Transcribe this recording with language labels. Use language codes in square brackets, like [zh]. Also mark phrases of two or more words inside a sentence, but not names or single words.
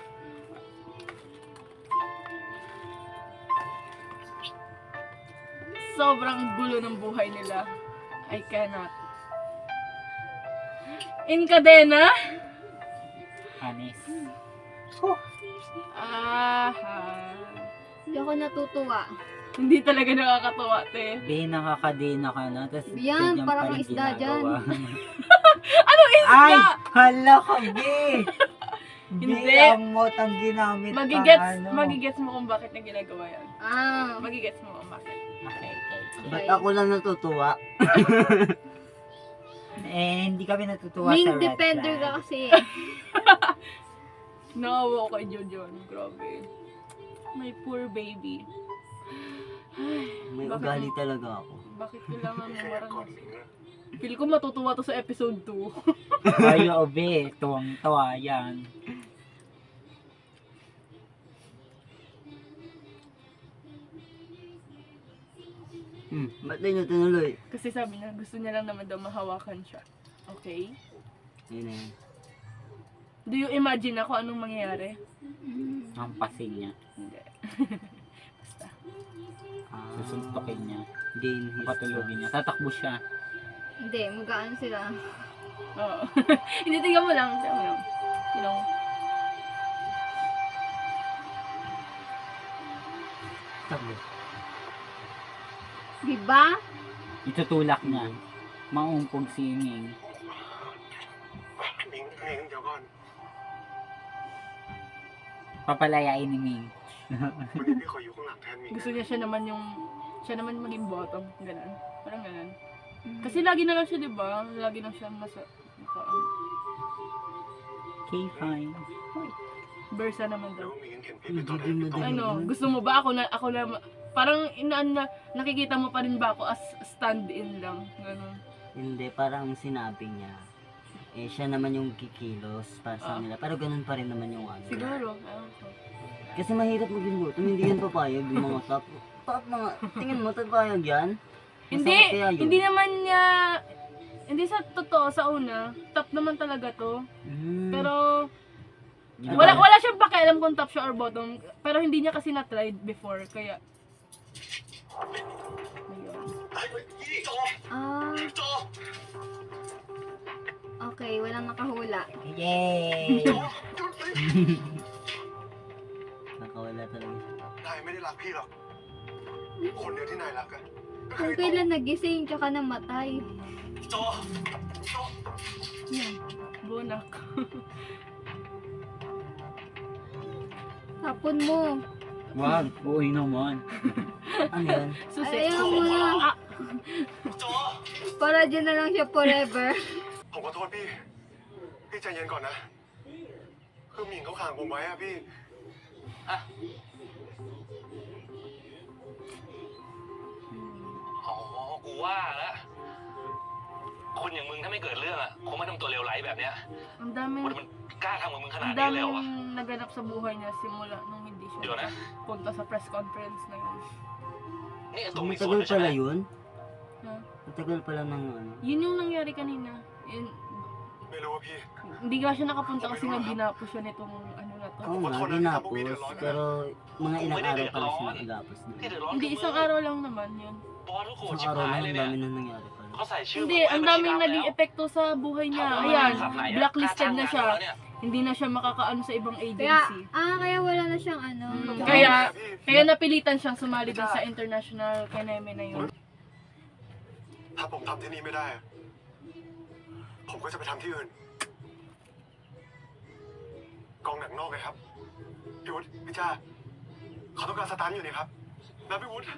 [tl] Sobrang gulo ng buhay nila. [en] I cannot. In kadena? [tl] Anis. Aha. Hindi ako natutuwa. Hindi talaga nakakatuwa, te. Be, nakakadena ka na. Tapos Yan, ganyan parang pa rin isda dyan. ginagawa. Ano isda? Ay! Hala ka, Be! Hindi. Be, ang mot ang ginamit Magigets mo kung bakit na ginagawa yan. Ah, Magigets mo kung bakit. [en] Okay, okay. [tl] Ba't ako lang natutuwa? Eh, hindi kami natutuwa sa Ming [en] red defender flag. [tl] ka kasi. Nakawa ko kay Jojo. Grabe. [en] My poor baby. [tl] May Bakit ugali mo- talaga ako. Bakit kailangan mo [th] แค่ก่อน [tl] maranasan? [th] หมิงนะ [tl] Feel ko matutuwa to sa episode 2. Ay, oo, Be. Tuwang-tuwa yan. Ba't na nyo tinuloy? Kasi sabi niya, gusto niya lang naman daw mahawakan siya. [en] Okay? [tl] Yun na yun. [en] Do you imagine [tl] ako anong mangyayari? Ang pasing niya. Hindi. Basta. Susuntukin niya. [en] Gain his [tl] Patulogin niya. Tatakbo siya. Hindi, magaan sila. Oo. Hindi, tingnan mo lang. Tingnan mo lang. [en] You know? [tl] Takbo. Diba? Itutulak niya. Maumpog si Ming. [th] หมิงหมิงเดี๋ยวก่อน [tl] Papalayain ni Ming. [th] วันนี้พี่ขออยู่ข้างหลังแทนหมิง [tl] Gusto niya siya naman maging bottom. Ganun. Parang ganun. Kasi lagi na lang siya, di ba? Lagi na siya [en] Okay, fine. [tl] Bersa naman [th] แล้ [tl] daw. [th] วหมิงเห็นพี่เป็นตัวแทนพี่ตรง [tl] Ano, gusto mo ba ako na parang nakikita mo pa rin ba ako [en] as stand-in [tl] lang? Ganun. Hindi, parang sinabi niya. Eh, siya naman yung kikilos para sa nila. Pero ganun pa rin naman yung ano. Siguro. Ewan ko. Kasi mahirap maging gutom. Hindi yan papayag yung mga top. Top mga, tingin mo, papayag yan? Hindi, Masakit kaya yun? hindi naman niya, hindi sa totoo sa una, top naman talaga to. Pero, wala siyang pakialam kung top siya or bottom. Pero hindi niya kasi na- [en] tried before, [tl] kaya, ayun. [th] พี่โจ Ah, โจ [tl] okay, walang nakahula. Yay! Nakawala talaga siya. [th] นายไม่ได้รักพี่หรอก คนเดียวที่นายรักอะก็คือ [tl] Kung [th] ไอ้โต [tl] kailan nagising tsaka namatay. [th] โจโจ [tl] Yan, bunak. Hapon mo. Wag, buhay naman. Ano yan? Susi. Ayaw mo na. [th] โจ [tl] Para dyan na lang siya forever. [th] ผมขอโทษพี่ พี่ใจเย็นก่อนนะ คือหมิงเขาขังผมไว้อะพี่ อ๋อ กูว่าแล้วคนอย่างมึงถ้าไม่เกิดเรื่องอ่ะคงไม่ทำตัวเลวไหลแบบเนี้ย [tl] Ang daming, [th] มันกล้าทำกับมึงขนาด [tl] ang [th] นี้เลยเหรอวะ [tl] daming naganap sa buhay niya simula nung hindi [th] เดี๋ยวนะ [tl] punta sa press conference na yun. [th] นี่ไอ้ตรงมีส่วน [tl] Matagal [th] ด้วยใช่ไหม [tl] pala yun? Ha? Matagal pala ng ano. Yun yung nangyari kanina. Yun, [th] ไม่รู้ว่าพี่ [tl] hindi nga siya nakapunta kasi nga ginapos siya nitong ano na to. Oo nga, ginapos. Pero mga ilang araw pala siya nagapos [th] ที่ [tl] na. [th] เดือดร้อน [tl] Hindi, [th] คือ [tl] isang [th] มึง [tl] araw lang naman yun. [th] บอสทุกคน [tl] Isang [th] ชิบ [tl] araw [th] หาย [tl] lang, [th] เลย [tl] ang [th] เนี่ย [tl] dami na nangyari pala. [th] เขาใส่ชื่อ [tl] Hindi, [th] มึงไว้ [tl] ang [th] ในบัญชี [tl] daming [th] ดำ [tl] naging [th] แล้ว [tl] epekto sa buhay niya. [th] ถามว่า [tl] Ayan, [th] ขับไหนอะ [tl] blacklisted na [th] ค่า [tl] siya. [th] จ้างงานแล้วเนี่ย [tl] Hindi na siya makakaano sa ibang Kaya, agency. kaya wala na siyang ano. Kaya napilitan siyang sumali dun sa international kineme na yun. [th] ถ้าผมทำที่นี่ไม่ได้อะผมก็จะไปทำที่อื่น กองหนังนอกไงครับ พี่วุฒิพี่จ้าเขาต้องการสตันท์อยู่นี่ครับนะพี่วุฒิ